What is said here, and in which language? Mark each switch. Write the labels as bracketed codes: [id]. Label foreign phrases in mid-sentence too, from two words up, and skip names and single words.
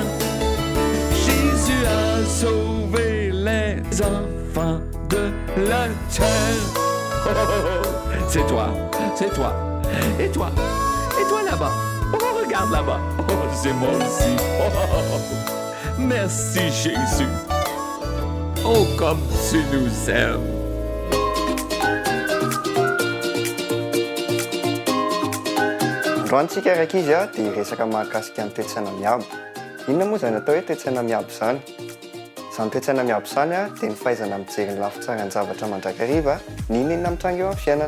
[fr] Jésus a sauvé les enfants de la terre. Oh, oh, oh. C'est toi, c'est toi. Et toi? Et toi là-bas? Oh, regarde là-bas. Oh, c'est moi aussi. Oh, oh, oh. Merci Jésus. Oh, comme tu nous aimes. [mg] Androantsika raiky izy dia resaka mahakasika ny toetsaina miabo. Inona moa izany atao hoe toetsaina miabo izany? Izany toetsaina miabo izany dia ny fahaizana mijery ny lafitsara ny zavatra mandrakariva ny inona mitranga eo amin'ny fiainana.